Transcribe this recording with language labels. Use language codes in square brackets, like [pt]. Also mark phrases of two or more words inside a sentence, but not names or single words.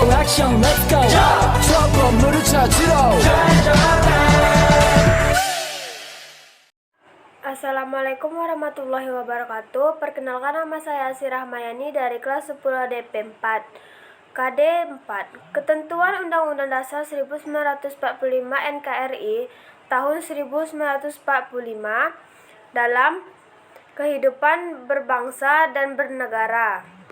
[ko] 액션 [en] let's go [ko] 저 건물을 찾으러 [ar] السلام عليكم ورحمة الله وبركاته. [id] Perkenalkan, nama saya Asy Rahmayani dari kelas 10 DP 4 KD 4. Ketentuan Undang-Undang Dasar 1945 NKRI tahun 1945 dalam kehidupan berbangsa dan bernegara.